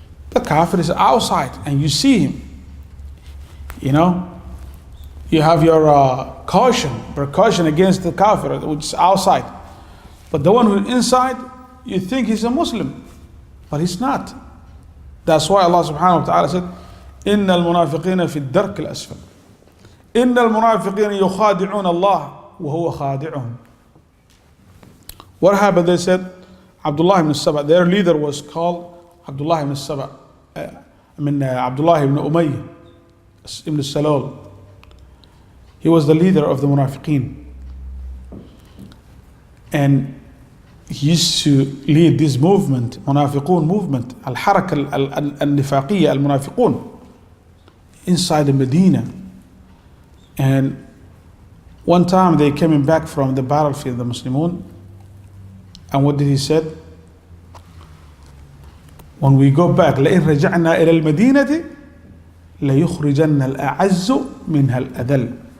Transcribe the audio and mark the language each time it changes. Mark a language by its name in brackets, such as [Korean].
[English] The kafir is outside and you see him. You know, you have your precaution against the kafir, which is outside. But the one who's inside, you think he's a Muslim, but he's not. That's why Allah subhanahu wa ta'ala said, [Arabic] إِنَّ الْمُنَافِقِينَ فِي الدَّرْكِ الْأَسْفَلِ. إن المنافقين يخادعون الله وهو خادعهم. [English] What happened? They said, Abdullah ibn Saba, their leader was called Abdullah ibn Saba, Abdullah ibn Umayyah ibn Salul. He was the leader of the Munafiqeen. And he used to lead this movement, Munafiqun movement, Al-Haraka Al-Nifaqiyya Al-Munafiqun, inside the Medina. And one time they came back from the battlefield, the Muslimun, and what did he say? When we go back, [Arabic] لَإِنْ رَجَعْنَا إِلَى الْمَدِينَةِ لَيُخْرِجَنَّ الْأَعَزُّ مِنْهَا الْأَذَلُّ.